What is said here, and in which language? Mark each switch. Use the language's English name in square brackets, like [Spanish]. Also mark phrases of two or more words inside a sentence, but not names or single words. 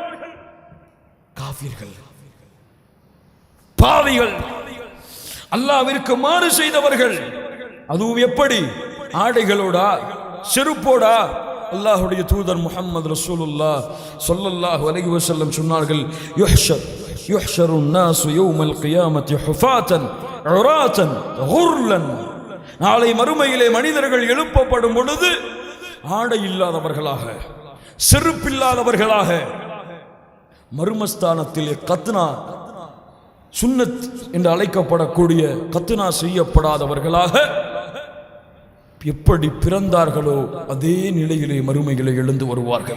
[Tamil] காஃபிர்கள், பாவிகள், அல்லாஹ்விற்கு மாறு செய்தவர்கள். அதுவும் எப்படி? ஆடைகளோடா, செருப்போடா? அல்லாஹ்வுடைய தூதர் முஹம்மது [Arabic] رسول الله صلى الله عليه وسلم சொன்னார்கள், யுஹ்ஷரு الناس يوم القيامة حفاة عراة غرلا. [Tamil] நாளை மறுமையிலே மனிதர்கள் எழுப்பப்படும் பொழுது ஆடை இல்லாதவர்களாக, செருப்பில்லாதவர்களாக, மர்மஸ்தானத்திலே கத்னா, சுன்னத் என்று அழைக்கப்படக்கூடிய கத்னா செய்யப்படாதவர்களாக எப்படி பிறந்தார்களோ அதே நிலையிலே மறுமையிலே எழுந்து வருவார்கள்.